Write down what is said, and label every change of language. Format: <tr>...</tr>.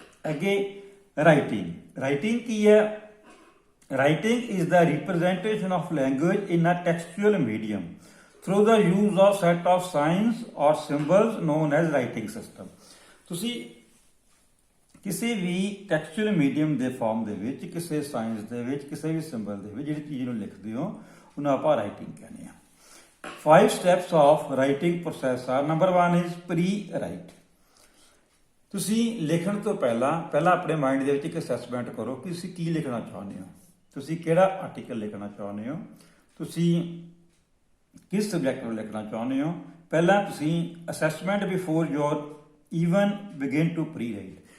<pa>ਅੱਗੇ writing. Writing ਕੀ ਹੈ?</pa> <en>Writing is the representation of language in a textual medium through the use of set of signs or symbols known as writing system.</en> <pa>ਤੁਸੀਂ ਕਿਸੇ ਵੀ ਟੈਕਸਚੁਅਲ medium ਦੇ farm ਦੇ ਵਿੱਚ, ਕਿਸੇ ਸਾਇੰਸ ਦੇ ਵਿੱਚ, ਕਿਸੇ ਵੀ ਸਿੰਬਲ ਦੇ ਵਿੱਚ ਜਿਹੜੀ ਚੀਜ਼ ਨੂੰ ਲਿਖਦੇ ਹੋ ਉਹਨੂੰ ਆਪਾਂ ਰਾਈਟਿੰਗ ਕਹਿੰਦੇ ਹਾਂ।</pa> <en>5 steps of writing process are, number 1 is pre-write.</en> <pa>ਤੁਸੀਂ ਲਿਖਣ ਤੋਂ ਪਹਿਲਾਂ ਆਪਣੇ ਮਾਈਂਡ ਦੇ ਵਿੱਚ ਇੱਕ ਅਸੈਸਮੈਂਟ ਕਰੋ ਕਿ ਤੁਸੀਂ ਕੀ ਲਿਖਣਾ ਚਾਹੁੰਦੇ ਹੋ, ਤੁਸੀਂ ਕਿਹੜਾ ਆਰਟੀਕਲ ਲਿਖਣਾ ਚਾਹੁੰਦੇ ਹੋ, ਤੁਸੀਂ ਕਿਸ ਸਬਜੈਕਟ ਨੂੰ ਲਿਖਣਾ ਚਾਹੁੰਦੇ ਹੋ। ਪਹਿਲਾਂ ਤੁਸੀਂ</pa> <en>Assessment before your even begin to prewrite.</en>